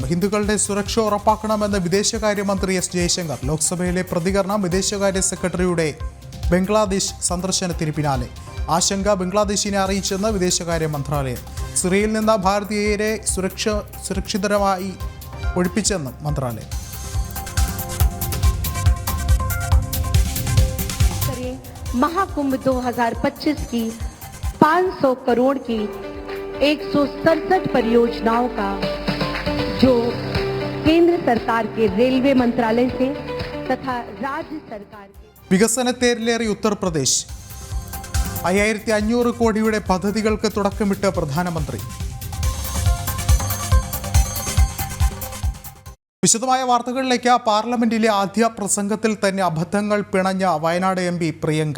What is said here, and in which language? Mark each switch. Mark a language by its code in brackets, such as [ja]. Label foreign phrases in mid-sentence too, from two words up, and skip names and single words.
[ml] ഹിന്ദുക്കളുടെ സുരക്ഷ ഉറപ്പാക്കണമെന്ന് വിദേശകാര്യമന്ത്രി എസ് ജയശങ്കർ. ലോക്സഭയിലെ പ്രതികരണം വിദേശകാര്യ സെക്രട്ടറിയുടെ ബംഗ്ലാദേശ് സന്ദർശനത്തിന് പിന്നാലെ. ആശങ്ക ബംഗ്ലാദേശിനെ അറിയിച്ചെന്ന് വിദേശകാര്യ മന്ത്രാലയം. സിറിയയിൽ നിന്ന് ഭാരതീയരെ സുരക്ഷിതരമായി ഒഴിപ്പിച്ചെന്നും മന്ത്രാലയം. [hi] महाकुंभ 2025 की 500 करोड़ की 167 परियोजनाओं का जो केंद्र सरकार के रेलवे मंत्रालय से तथा राज्य सरकार के [ml] വികസനത്തേരിലേറി ഉത്തർപ്രദേശ്. 5500 കോടിയുടെ പദ്ധതികൾക്ക് തുടക്കമിട്ട് പ്രധാനമന്ത്രി. വിശദമായ വാർത്തകളിലേക്ക്. പാർലമെന്റിലെ ആദ്യ പ്രസംഗത്തിൽ തന്നെ അബദ്ധങ്ങൾ പിണഞ്ഞ വയനാട് MP പ്രിയങ്ക.